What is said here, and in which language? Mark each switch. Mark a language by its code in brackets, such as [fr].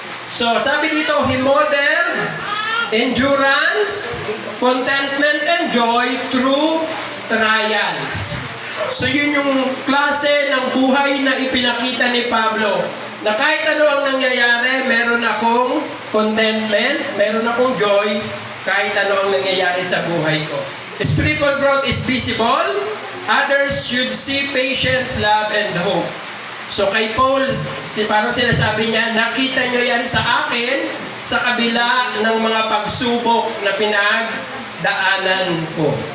[tl] So, sabi dito, [en] he modeled endurance, contentment, and joy through trials. [tl] So, yun yung klase ng buhay na ipinakita ni Pablo. Na kahit ano ang nangyayari, meron akong contentment, meron akong joy, kahit ano ang nangyayari sa buhay ko. [en] Spiritual growth is visible. Others should see patience, love, and hope. [tl] So kay Paul, parang sinasabi niya, nakita nyo yan sa akin sa kabila ng mga pagsubok na pinagdaanan ko.